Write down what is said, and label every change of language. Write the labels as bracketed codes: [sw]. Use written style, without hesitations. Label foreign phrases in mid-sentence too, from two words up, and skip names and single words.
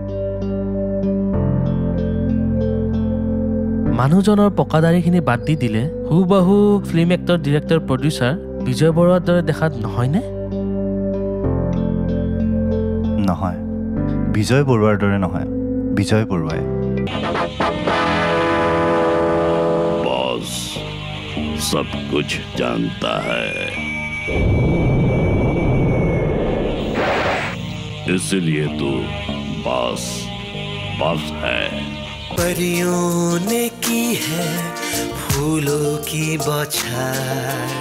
[as] মানুহজনৰ পকাদাৰীখিনি বাদ দি দিলে হুবাহু [en] film actor director producer [as] বিজয় বৰুৱাৰ দৰে দেখাত নহয়নে? নহয়, বিজয় বৰুৱাৰ দৰে নহয়, বিজয় বৰুৱাই। [hi] बॉस सब कुछ जानता है, इसलिए तो बॉस बॉस है। परियों ने की है फूलों की बौछार,